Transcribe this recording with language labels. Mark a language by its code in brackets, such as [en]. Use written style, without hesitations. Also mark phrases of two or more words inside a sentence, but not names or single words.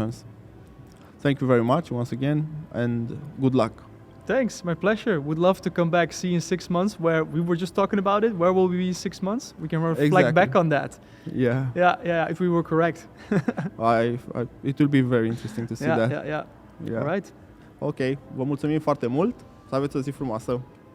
[en] Thank you very much once again, and good luck. Thanks, my pleasure. Would love to come back, see in 6 months where we were just talking about it. Where will we be in 6 months? We can reflect back on that. Yeah, if we were correct. It will be very interesting to see that. Yeah. All right. [ro] Ok, vă mulțumim foarte mult. Să aveți o zi frumoasă.